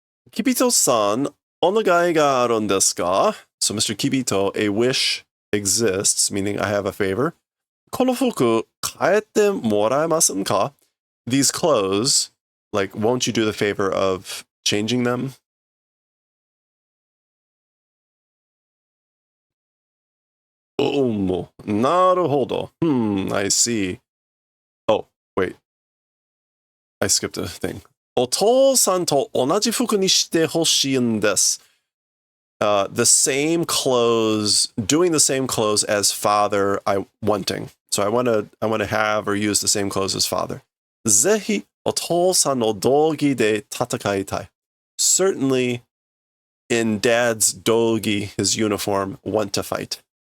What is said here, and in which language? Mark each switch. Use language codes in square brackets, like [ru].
[ja] Kibito-san, お願いがあるんですか? [en] So Mr. Kibito, a wish exists, meaning I have a favor. [ja] この服、変えてもらえませんか? [en] These clothes, like, won't you do the favor of changing them? Oh, なるほど. I see. Oh, wait. I skipped a thing. [ja] お父さんと同じ服にしてほしいんです. [en] The same clothes, doing the same clothes as father, wanting. So I want to have or use the same clothes as father. [ja] ぜひお父さんの道着で戦いたい. [en] Certainly, in dad's dogi, his uniform, want to fight.